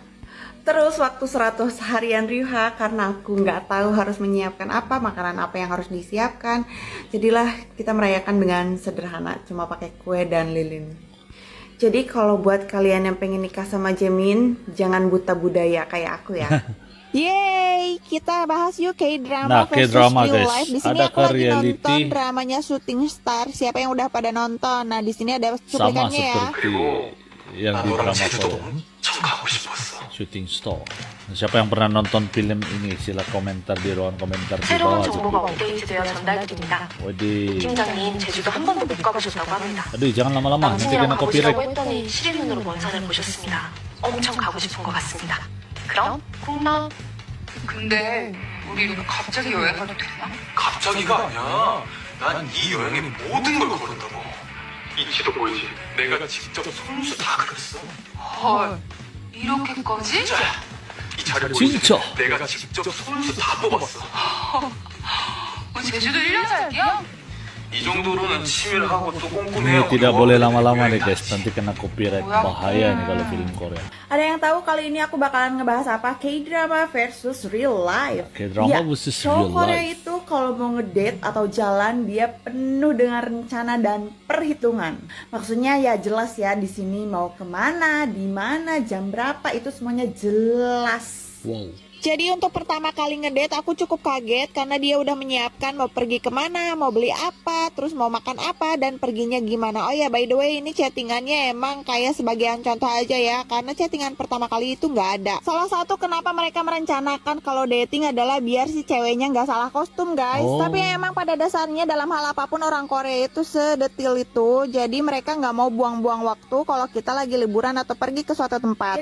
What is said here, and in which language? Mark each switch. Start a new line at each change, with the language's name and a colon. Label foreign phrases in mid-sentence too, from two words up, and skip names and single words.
Indonesian: Terus waktu 100 harian Ryuha, karena aku nggak tahu harus menyiapkan apa, makanan apa yang harus disiapkan, jadilah kita merayakan dengan sederhana, cuma pakai kue dan lilin. Jadi kalau buat kalian yang pengen nikah sama Jamin, jangan buta budaya kayak aku ya. Yeay, kita bahas yuk K-drama Nah, versus K-drama, real guys. life. Di sini Ada aku lagi reality. nonton dramanya Shooting Star. Siapa yang udah pada nonton? Nah, di sini ada Sama cuplikannya ya. seperti yang di drama Korea. Shooting Star. Siapa yang pernah nonton film ini? Sila komentar di ruang komentar di
Korean: 새로운
Indonesian: bawah.
Korean: 정보가 업데이트되어 전달됩니다.
Indonesian: Waduh.
Korean: 팀장님, 제주도 한 번도 못 가보셨다고 합니다.
Indonesian: Aduh, jangan lama-lama, nanti
Korean: 남친이랑
Indonesian: kena copyright.
Korean: 가보시라고 했더니 시리눈으로 먼산을 보셨습니다. 엄청 가고 싶은 것 같습니다. 그럼 콩나. 근데 우리 이렇게 갑자기 여행 가도 되나? 갑자기가 아니야. 난 이 여행의 모든 걸 걸었다고. 이 지도 보이지? 내가 직접 손수 다 그렸어. 헐, 이렇게까지? 자, 이 자료 보이지? 진짜? 내가 직접 손수 다 뽑았어. 제주도 1년 살게요? 이 정도로는 치밀 하고 또
Indonesian: Ini
Korean: 꼼꼼해요.
Indonesian: tidak boleh lama-lama nih guys, nanti kena copyright. Bahaya nih kalau film Korea. Ada yang tahu kali ini aku bakalan ngebahas apa?
English: K-drama versus real life. K-drama versus real
Indonesian: cowok Korea
English: life.
Indonesian: itu kalau mau ngedate atau jalan, dia penuh dengan rencana dan perhitungan. Maksudnya ya jelas ya, di sini mau kemana, di mana, jam berapa, itu semuanya jelas. Wow. Jadi untuk pertama kali ngedate aku cukup kaget karena dia udah menyiapkan mau pergi kemana, mau beli apa, terus mau makan apa, dan perginya gimana. Oh ya,
English: by the way,
Indonesian: ini chattingannya emang kayak sebagian contoh aja ya, karena chattingan pertama kali itu nggak ada. Salah satu kenapa mereka merencanakan kalau dating adalah biar si ceweknya nggak salah kostum guys. Oh. Tapi emang pada dasarnya dalam hal apapun orang Korea itu sedetil itu. Jadi mereka nggak mau buang-buang waktu kalau kita lagi liburan atau pergi ke suatu tempat.